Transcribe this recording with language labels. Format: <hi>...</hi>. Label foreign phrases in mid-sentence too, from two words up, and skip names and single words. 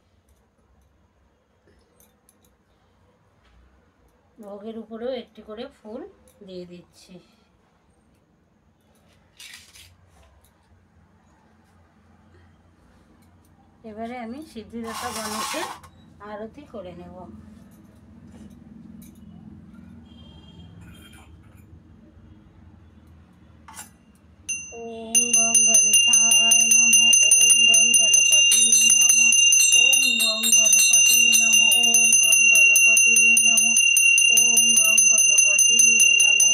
<bn>ভোগের উপরেও একটি করে ফুল দিয়ে দিচ্ছি। এবারে আমি সিদ্ধিদাতা গণেশের আরতি করে নেব।</bn> <sa>ওম গং গণেশায় নমঃ। ওম গং গণপতে নমঃ। ওম গং গণপতে নমঃ। ওম গং গণপতে নমঃ। ওম গং গণপতে নমঃ।</sa>